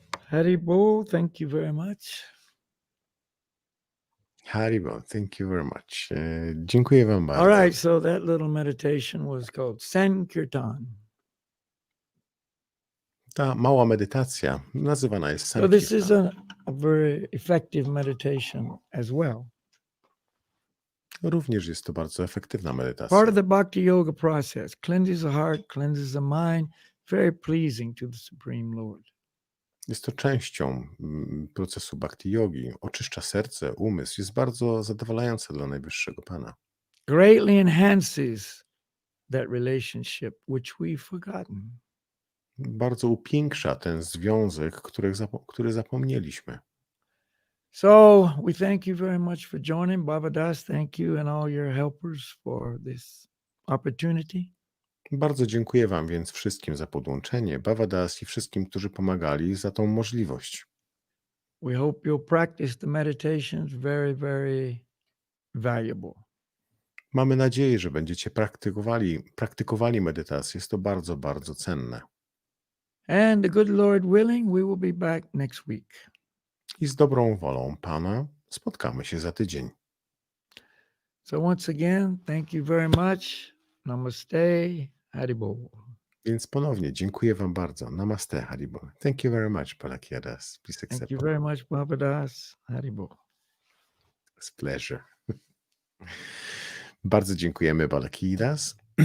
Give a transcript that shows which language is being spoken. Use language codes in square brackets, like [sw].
[en] Haribo, thank you very much. Haribo, thank you very much. [pl] Dziękuję wam bardzo. [en] All right, so that little meditation was called Sankirtan. [pl] Ta mała medytacja nazywana jest [en] So this is [pl] Sankirtan. [en] a very effective meditation as well. [pl] Również jest to bardzo efektywna medytacja. [en] Part of the bhakti yoga process cleanses the heart, cleanses the mind, very pleasing to the Supreme Lord. [pl] Jest to częścią procesu bhakti yogi. Oczyszcza serce, umysł. Jest bardzo zadowalające dla najwyższego Pana. [en] Greatly enhances that relationship which we've forgotten. [pl] Bardzo upiększa ten związek, który zapomnieliśmy. [en] So we thank you very much for joining. Baba Das, thank you and all your helpers for this opportunity. [pl] Bardzo dziękuję wam więc wszystkim za podłączenie, Baba Das i wszystkim, którzy pomagali za tą możliwość. [en] We hope you'll practice the meditations, very, very valuable. [pl] Mamy nadzieję, że będziecie praktykowali medytację. Jest to bardzo, bardzo cenne. [en] And the good Lord willing, we will be back next week. [pl] I z dobrą wolą Pana spotkamy się za tydzień. [en] So once again, thank you very much. Namaste, Haribo. [pl] Więc ponownie dziękuję wam bardzo. [en] Namaste, Haribo. Thank you very much, Balakhilya Das. Please accept. Thank you very much, Baba Das, Haribo. It's pleasure. [pl] Bardzo dziękujemy, Balakhilya Das.